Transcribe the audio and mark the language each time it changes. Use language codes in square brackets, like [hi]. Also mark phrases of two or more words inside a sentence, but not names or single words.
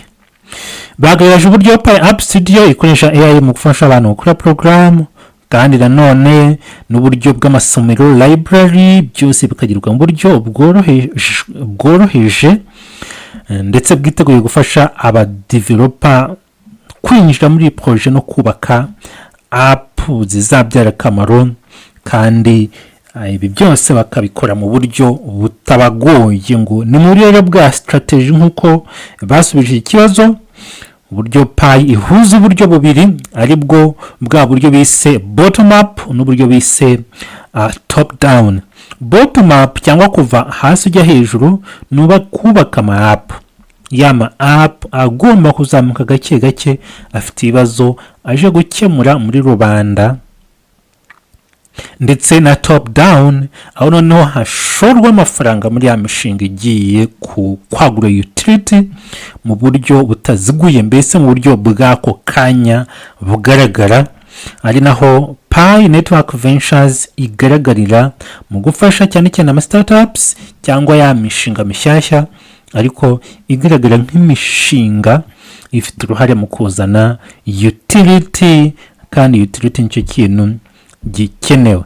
[rw] Bagaragaje uburyo Pi App Studio ikoresha AI mu gufasha abantu gukora porogaramu, kandi nanone n'uburyo bw'amasomero library byose bikagirwa mu buryo bworoheje ndetse bwiteguye gufasha abadeveloper kwinjira muri projet no kubaka app zizabyara akamaro, kandi ibi byose bakabikora mu buryo butabagoye. Ngo ni muri rero bwa strategy nk'uko basubije ikibazo, uburyo Pi ihuza uburyo bubiri, ari bwo bwa buryo bise [en] bottom up [rw] n'uburyo bise [en] top down. Bottom up [rw] cyangwa kuva hasi ujya hejuru nuba kubaka ama app, yama app agomba kuzamuka gake gake, afite ibibazo aje gukemura muri rubanda. Ndetse na [en] top down, [rw] aho noneho hashorwa amafaranga muri ya mishinga igiye kwagura utility mu buryo butaziguye, mbese mu buryo bw'ako kanya bugaragara, ari naho Pi Network Ventures igaragarira mu gufasha cyane cyane ama startups cyangwa ya mishinga mishyashya, ariko igaragara nk'imishinga ifite uruhare mu kuzana utility, kandi utility nicyo kintu gikenewe.